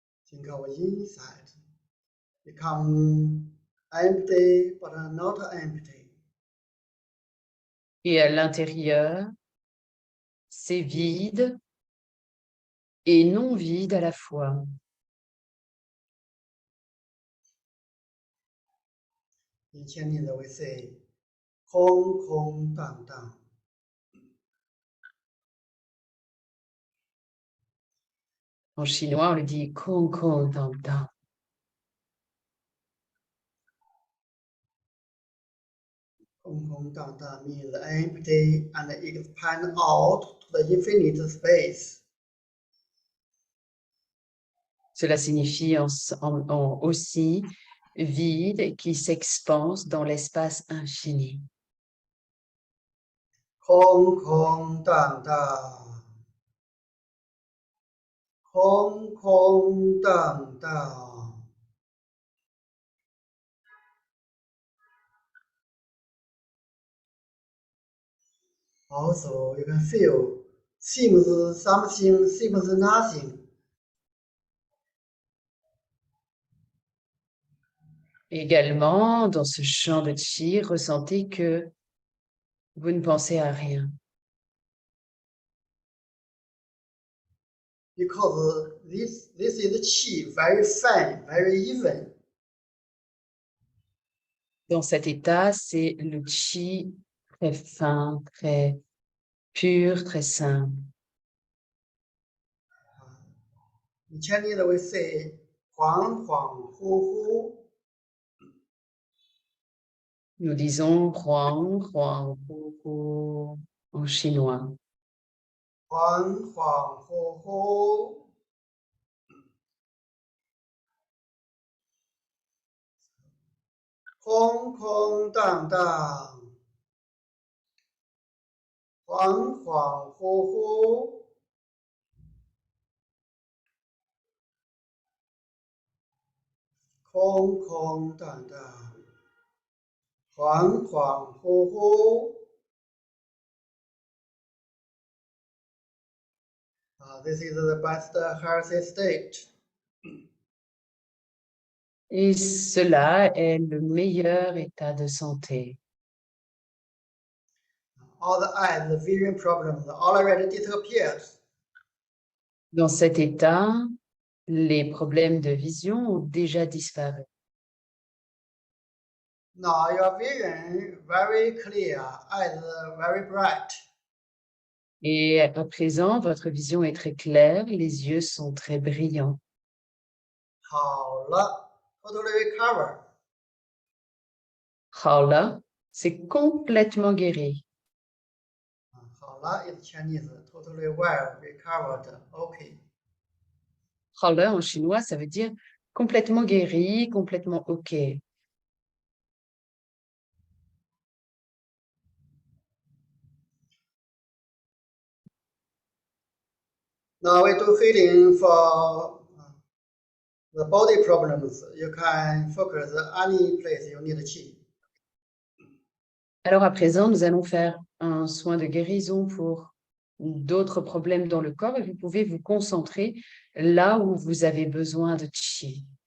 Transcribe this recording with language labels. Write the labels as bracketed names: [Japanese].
[English] Think of inside become empty but not empty. [French] Et à l'intérieur, c'est vide et non vide à la fois. [English] In Chinese we say [Chinese] 空空荡荡。 [French] En chinois, on le dit [Chinese] Kong Kong Tang Tang. 空空荡荡 [English] means empty and expand out to the infinite space. [French] Cela signifie aussi vide qui s'expanse dans l'espace infini. [Chinese] 空空荡荡，空空荡荡。 [English] Also, you can feel seems something, seems nothing. [French] Également, dans ce champ de chi, ressentez que vous ne pensez à rien. [English] Because this is qi, very fine, very even. [French] Dans cet état, c'est le chi très fin, très pur, très simple. [English] In Chinese we say [Chinese] 恍恍惚惚. [French] Nous disons [Chinese] Huang, Huang, Hu, Hu [French] en chinois. [Chinese] 恍恍惚惚，空空荡荡，恍恍惚惚，空空荡荡，恍恍惚惚。 [English] This is the best healthy state. [French] Et cela est le meilleur état de santé. [English] All the eyes, the vision problems already disappeared. [French] Dans cet état, les problèmes de vision ont déjà disparu. [English] Now your vision very clear, eyes very bright. [French] Et à présent, votre vision est très claire, les yeux sont très brillants. [Chinese] 好了， [English] totally recover. [Chinese] 好了, [French] c'est complètement guéri. [Chinese] 好了 [English] is Chinese, totally well, recovered, okay. [Chinese] 好了 [French] en chinois, ça veut dire complètement guéri, complètement OK. [English] Now we do healing for the body problems. You can focus any place you need qi. [French] Alors à présent, nous allons faire un soin de guérison pour d'autres problèmes dans le corps et vous pouvez vous concentrer là où vous avez besoin de qi.